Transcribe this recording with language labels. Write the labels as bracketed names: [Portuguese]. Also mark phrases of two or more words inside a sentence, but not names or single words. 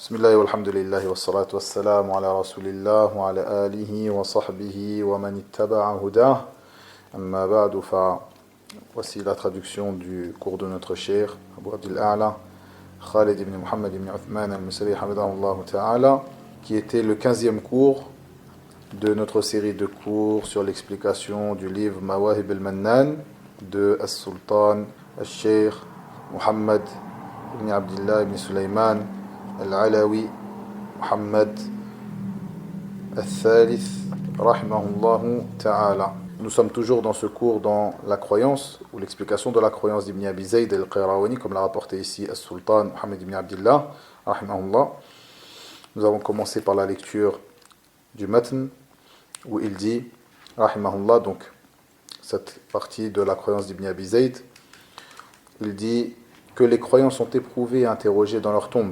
[Arabic] بسم الله والحمد لله والصلاة والسلام على رسول الله وعلى آله وصحبه ومن اتبع هداه. أما بعد فـ [French] voici la traduction du cours de notre cher Abu Abdil A'la Khalid ibn Muhammad ibn Uthman al-Musri [Arabic] حفظه الله تعالى, [French] qui était le 15e cours de notre série de cours sur l'explication du livre Mawahib al-Mannan de As-Sultan al-Sheikh Muhammad ibn Abdillah ibn Sulaiman Al-Alawi Muhammad Al-Thalith [Arabic] رحمه الله تعالى. [French] Nous sommes toujours dans ce cours dans la croyance, ou l'explication de la croyance d'Ibn Abi Zayd al-Qayrawani, comme l'a rapporté ici As-Sultan Muhammad ibn Abdillah rahimahullah. Nous avons commencé par la lecture du matn, où il dit rahimahullah, donc cette partie de la croyance d'Ibn Abi Zayd, il dit que les croyants sont éprouvés et interrogés dans leur tombe.